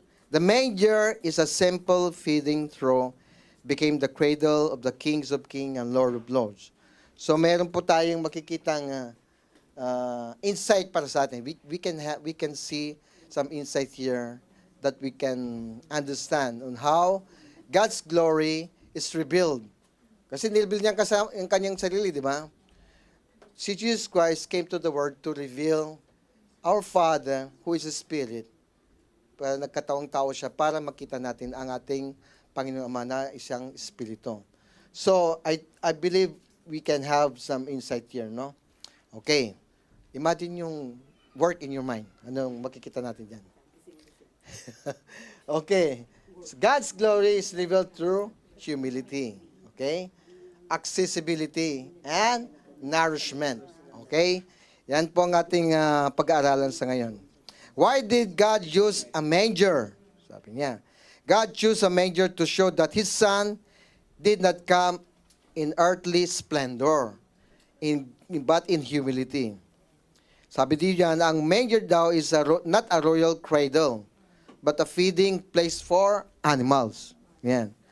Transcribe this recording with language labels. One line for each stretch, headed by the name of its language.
English: The manger is a simple feeding trough, became the cradle of the kings of kings and Lord of lords.
Filipino: So meron po tayong makikitang insight para sa atin.
English: We can see some insight here that we can understand on how God's glory is revealed.
Filipino: Kasi nireveal niya ang kanyang sarili, di ba?
English: Si Jesus Christ came to the world to reveal our Father who is a Spirit.
Filipino: Para nagkataong tao siya para makita natin ang ating Panginoong Ama na isang Espiritu.
English: So, I believe we can have some insight here, no? Okay.
Filipino: Imagine yung
English: work in your mind.
Filipino: Anong makikita natin dyan?
English: Okay. So God's glory is revealed through humility. Okay? Accessibility and nourishment. Okay?
Filipino: Yan po ang ating pag-aaralan sa ngayon.
English: Why did God use a manger?
Filipino: Sabi niya,
English: God chose a manger to show that His Son did not come in earthly splendor, but in humility.
Filipino: Sabi diyan, ang
English: manger daw is not a royal cradle, but a feeding place for animals. Yan.